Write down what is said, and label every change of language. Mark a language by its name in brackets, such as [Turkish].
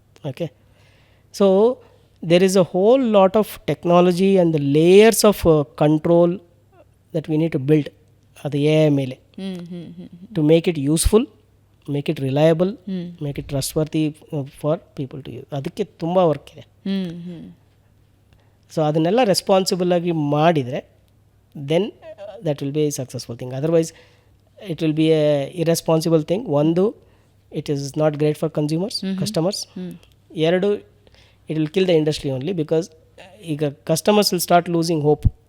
[English] Okay, so there is a whole lot of technology and the layers of control that we need to build at the AI ಮೇಲೆ to make it useful, make it reliable, make it trustworthy for people to use. [Kannada] ಅದಕ್ಕೆ ತುಂಬ work ಇದೆ. [English] so [Kannada] ಅದನ್ನೆಲ್ಲ responsible ಆಗಿ ಮಾಡಿದರೆ [English] Then that will be a successful thing. Otherwise it will be a irresponsible thing. ಒಂದು, it is not great for consumers, customers. ಎರಡು, it will kill the industry only because ಈಗ customers will start losing hope.